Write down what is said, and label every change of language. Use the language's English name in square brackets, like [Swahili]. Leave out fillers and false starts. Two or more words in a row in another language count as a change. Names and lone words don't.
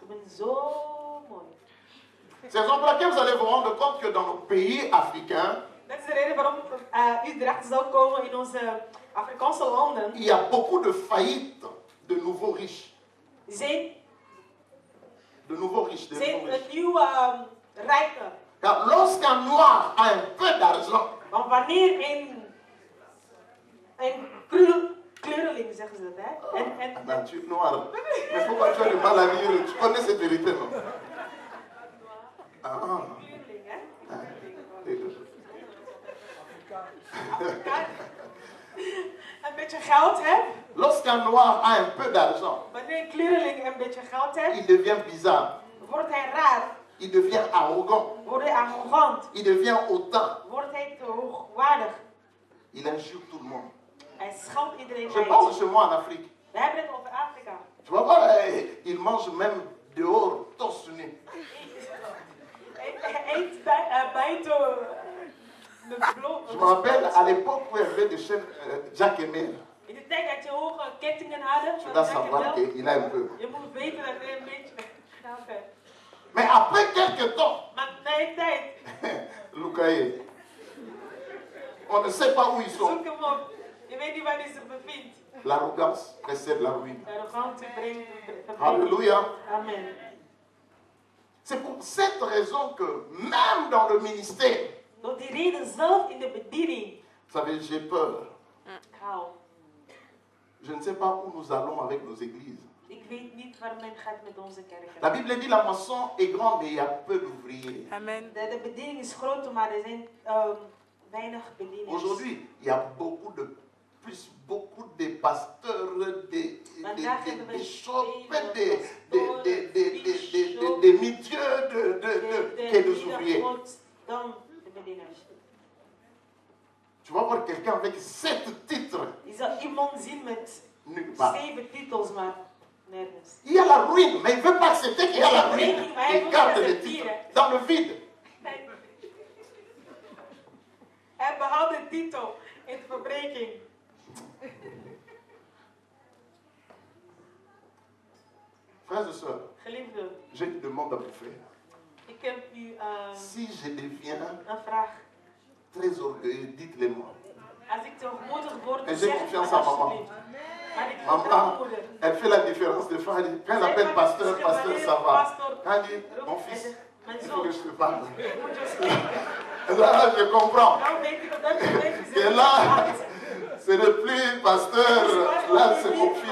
[French] C'est la raison pour laquelle vous allez vous rendre compte que dans nos pays africains, il y a beaucoup de faillites de nouveaux riches. De nouveaux riches. Car lorsqu'un noir a un peu d'argent, [Dutch] want wanneer een kleurling, zeggen ze dat, hè? [French] Tu es noir. Mais pourquoi tu as le mal à lire? Tu connais cette vérité, non? [Dutch] Kleurling, hè? Een beetje geld hebt. [French] Lorsqu'un noir a un peu d'argent, [Dutch] wanneer een kleurling een beetje geld heeft, [French] il devient bizarre. [Dutch] Wordt hij raar. [French] Il devient arrogant. [Dutch] Wordt hij arrogant. [French] Il devient hautain. [Dutch] Wordt hij te hoogwaardig. [French] Il injure tout le monde. [Dutch] Hij scheldt iedereen [French] Je [Dutch] uit. [French] pense chez moi en Afrique. [Dutch] We hebben het over Afrika. [French] Tu vas voir, il mange même dehors, torse nu. [Dutch] Hij eet buiten de bloot. [French] Je me rappelle à l'époque où il y avait des chaînes Jack et Mel. [Dutch] In de tijd dat je hoge kettingen hadden. [French] Tu dois savoir qu'il a un peu. [Dutch] Je moet weten dat hij een beetje geld heeft. [French] Mais après quelques temps, Lucaï, on ne sait pas où ils sont. [Dutch] Zoek hem op. Je weet niet waar hij zich bevindt. [French] L'arrogance précède la ruine. [Dutch] Arrogantie brengt. [French] Alléluia. Amen. C'est pour cette raison que même dans le ministère, [Dutch] door die reden zelf in de bediening. [French] Vous savez, j'ai peur. Je ne sais pas où nous allons avec nos églises. [Dutch] Ik weet niet waar men gaat met onze kerken. [French] La Bible dit la moisson est grande, mais il y a peu d'ouvriers. Amen. [Dutch] De bediening is groot, maar er zijn weinig bedieners. [French] Aujourd'hui, il y a beaucoup de pasteurs, des bishops, des milieux que des ouvriers. Tu vas voir quelqu'un avec 7 titres. [Dutch] Je zal iemand zien met 7 titels, maar nergens. [French] Il y a la ruine, mais il ne veut pas accepter qu'il y a la ruine. Il garde les titres dans le vide. [Dutch] Hij behoudt de titel in de verbreking. [French] Frères et sœurs, [Dutch] Geliefden, [French] je demande à vous frères. [Dutch] Ik heb u [French] si je deviens [Dutch] een vraag. [French] Très orgueilleux, dites-le moi. [Dutch] Als ik te hoogmoedig word, [French] et j'ai confiance en maman. Maman, elle fait la différence des fois. Quand elle appelle pasteur, pasteur, ça va. Quand elle dit, mon fils, il faut que je te parle. Là, je comprends. Et là, ce n'est plus pasteur, là, c'est mon fils.